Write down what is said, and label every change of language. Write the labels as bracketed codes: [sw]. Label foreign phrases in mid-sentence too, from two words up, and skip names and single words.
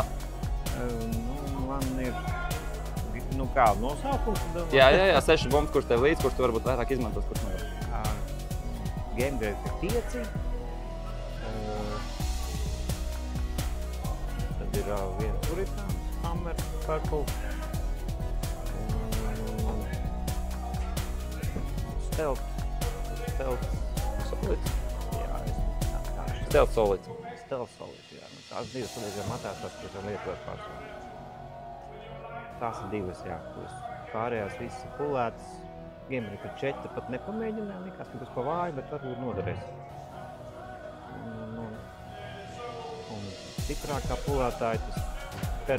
[lv] Man ir, kādu nosaukums? Jā, 6 bumbas, kurš tev līdz, kurš tu varbūt vairāk izmantos, kurš nevar. Gamegrade ir 5. Tad ir viena Hurricane, Hammer, Purple. Stealth. Solid? Jā, Stealth Solid. Stealth Solid, jā. Tās divas salīdzinām matētās, kuras var lietot pārsvarā. Tās ir divas, jā, kuras pārējās visas pulētas. Gamegrade ir 4, pat nepamēģināja, likās, ka būs pa vāju, bet varbūt noderēs. Un stiprākā pulētāja tas